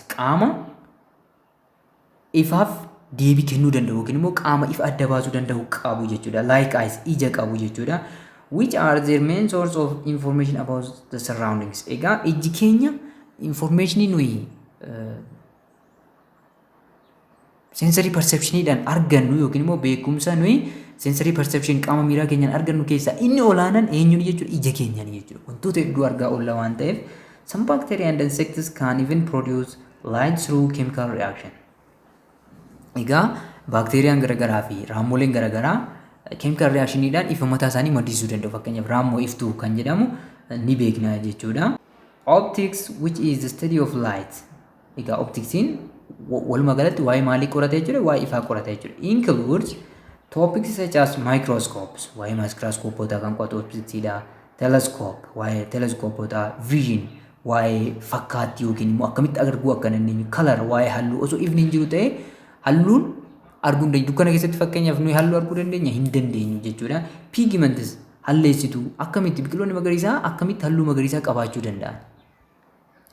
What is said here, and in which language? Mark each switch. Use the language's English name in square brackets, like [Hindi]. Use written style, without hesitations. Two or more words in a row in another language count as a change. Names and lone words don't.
[Oromo] Qaama ifaaf deebii kennuu danda'u yookiin immoo qaama ifa adda baasuu danda'u qabu jechuudha. [English] Like eyes, [Oromo] ija qabu jechuudha. [English] Which are their main source of information about the surroundings. [Oromo] Egaa iji keenya information nuyi [English] sensory perceptioniidhaan [Oromo] argannu yookiin immoo beekumsa nuyi [English] sensory perception [Oromo] qaama miiraa keenyaan argannu keessaa inni olaanaan eenyuun jechuudha? Ija keenyaan jechuudha. Wantoota hedduu argaa oolla waan ta'eef [English] some bacteria and insects can even produce light through chemical reaction. [Oromo] Egaa baakteeriyaan garagaraa fi raammoleen garagaraa [English] chemical reactioniidhaan [Oromo] ifa mataa isaanii maddisiisuu danda'u. Fakkeenyaaf raammoo iftuu kan jedhamu ni beekna jechuudha. [English] Optics, which is the study of light. [Oromo] Egaa opticsiin walumaa galatti waa'ee maalii qorata jechuudha? Waa'ee ifaa qorata jechuudha. [English] Includes topics such as microscopes, [Oromo] waa'ee microscopeota kan qo'atu opticsiidha. Telescope, waa'ee telescopeota, vision, waa'ee fakkaattii yookiin immoo akkamitti arguu akka dandeenyu, color, waa'ee halluu osoo ifni hin jiru ta'e halluun arguu hin dandeenyu. Dukkana keessatti fakkeenyaaf nuyi halluu arguu dandeenya hin dandeenyu jechuudha. Pigments, halleessituu akkamitti biqiloonni magariisaa akkamitti halluu magariisaa qabaachuu danda'an.